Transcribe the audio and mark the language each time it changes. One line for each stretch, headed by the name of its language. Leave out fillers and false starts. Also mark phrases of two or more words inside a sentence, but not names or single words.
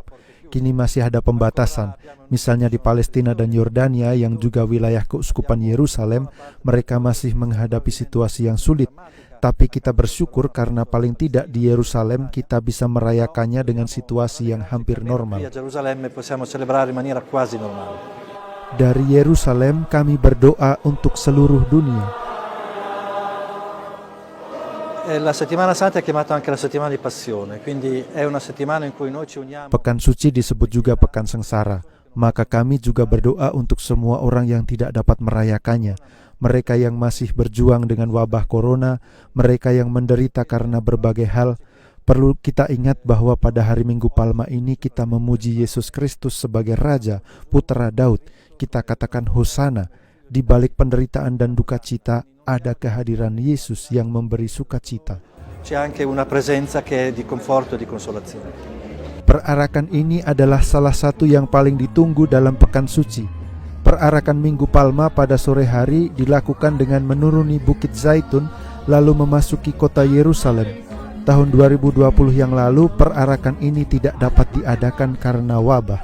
Indonesian: Kini masih ada pembatasan, misalnya di Palestina dan Yordania yang juga wilayah Keuskupan Yerusalem, mereka masih menghadapi situasi yang sulit. Tapi kita bersyukur karena paling tidak di Yerusalem kita bisa merayakannya dengan situasi yang hampir normal. Dari Yerusalem kami berdoa untuk seluruh dunia.
Italian: La settimana santa è chiamata anche la settimana di passione, quindi è una settimana in cui noi ci uniamo.
Indonesian: Pekan suci disebut juga pekan sengsara, maka kami juga berdoa untuk semua orang yang tidak dapat merayakannya, mereka yang masih berjuang dengan wabah corona, mereka yang menderita karena berbagai hal. Perlu kita ingat bahwa pada hari Minggu Palma ini kita memuji Yesus Kristus sebagai Raja, Putra Daud. Kita katakan Hosana. Di balik penderitaan dan duka cita ada kehadiran Yesus yang memberi sukacita.
Italian: C'è anche una presenza che è di conforto e di consolazione.
Indonesian: Perarakan ini adalah salah satu yang paling ditunggu dalam pekan suci. Perarakan Minggu Palma pada sore hari dilakukan dengan menuruni Bukit Zaitun lalu memasuki kota Yerusalem. Tahun 2020 yang lalu perarakan ini tidak dapat diadakan karena wabah.